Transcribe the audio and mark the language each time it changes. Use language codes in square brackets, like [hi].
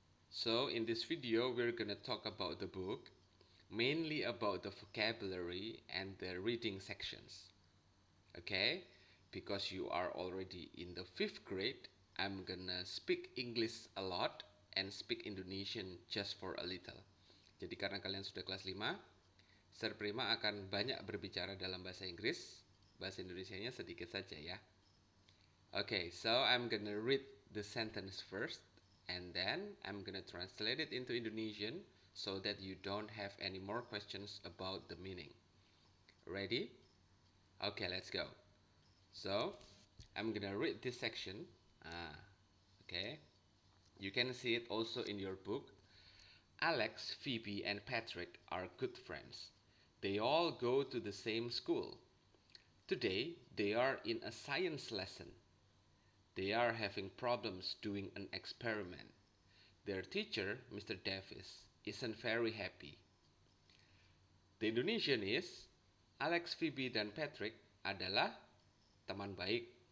[en] So in this video, we're gonna talk about the book, mainly about the vocabulary and the reading sections. Okay? Because you are already in the 5th grade, I'm gonna speak English a lot and speak Indonesian just for a little. [id] Jadi karena kalian sudah kelas 5, Sir Prima akan banyak berbicara dalam bahasa Inggris, bahasa Indonesianya sedikit saja ya. [en] Okay, so I'm gonna read the sentence first and then I'm gonna translate it into Indonesian so that you don't have any more questions about the meaning. Ready? Okay, let's go. So, I'm gonna read this section. Okay. You can see it also in your book. Alex, Phoebe, and Patrick are good friends. They all go to the same school. Today, they are in a science lesson. They are having problems doing an experiment. Their teacher, Mr. Davis, isn't very happy. The Indonesian is, [id] Alex, Phoebe, dan Patrick adalah teman baik.